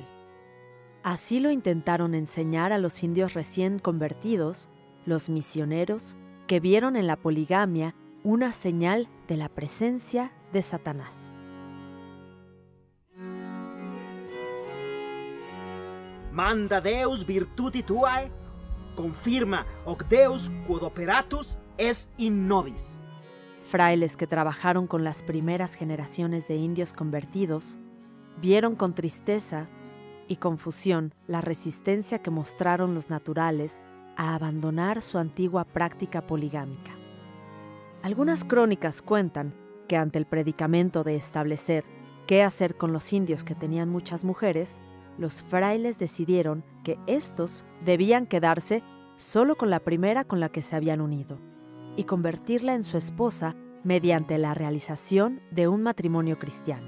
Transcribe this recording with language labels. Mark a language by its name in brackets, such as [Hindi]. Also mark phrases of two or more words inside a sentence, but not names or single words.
[Spanish] Así lo intentaron enseñar a los indios recién convertidos, los misioneros, que vieron en la poligamia una señal de la presencia de Satanás. [Latin] Manda Deus virtuti tuae, confirma hoc Deus quod operatus es in nobis. [Spanish] Frailes que trabajaron con las primeras generaciones de indios convertidos vieron con tristeza y confusión la resistencia que mostraron los naturales a abandonar su antigua práctica poligámica. Algunas crónicas cuentan que ante el predicamento de establecer qué hacer con los indios que tenían muchas mujeres, los frailes decidieron que éstos debían quedarse solo con la primera con la que se habían unido y convertirla en su esposa mediante la realización de un matrimonio cristiano.